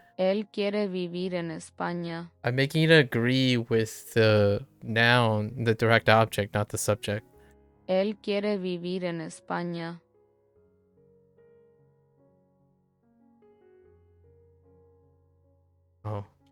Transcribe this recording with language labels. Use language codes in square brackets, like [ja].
[es] Él quiere vivir en España. [en] I'm making it agree with the noun, the direct object, not the subject. [es] Él quiere vivir en España. Oh.